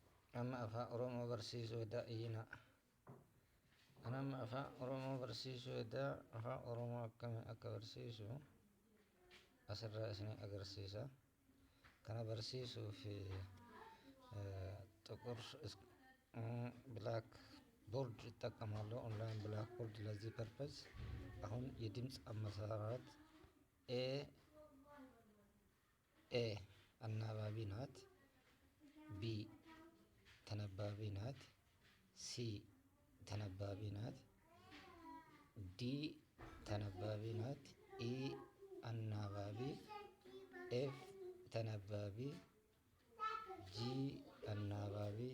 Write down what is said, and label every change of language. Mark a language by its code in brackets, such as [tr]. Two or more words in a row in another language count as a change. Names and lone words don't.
[om] Amma afaan Oromoo barsiisuu daa'ina. Anamma afaan Oromoo barsiisuu afaan Oromoo akkamiin akka barsiisu asirraa isin agarsiisa. Kana barsiisuuf [am] ጥቁር [en] black board [am] እጠቀማለሁ። [en] online black board [am] ለዚህ ፐርፐዝ አሁን የድምፅ አመሰራረት ኤ ኤ አናባቢ ናት። ቢ ተነባቢ ናት። ሲ ተነባቢ ናት። ዲ ተነባቢ ናት። ኢ አናባቢ፣ ኤፍ ተነባቢ፣ ጂ አናባቢ፣